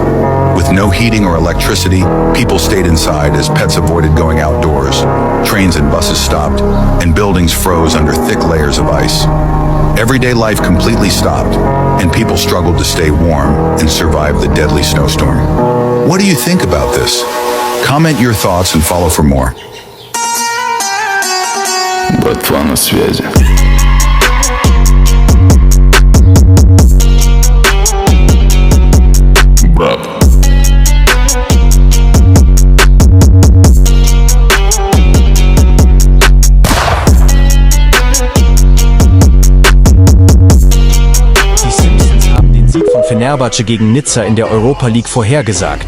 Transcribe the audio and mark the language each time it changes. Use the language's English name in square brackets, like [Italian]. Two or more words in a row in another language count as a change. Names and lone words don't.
[English] With no heating or electricity, people stayed inside as pets avoided going outdoors. Trains and buses stopped, and buildings froze under thick layers of ice. Everyday life completely stopped, and people struggled to stay warm and survive the deadly snowstorm. What do you think about this? Comment your thoughts and follow for more. [Russian] Братва на связи. Брат. [German] Fenerbahce gegen Nizza in der Europa League vorhergesagt.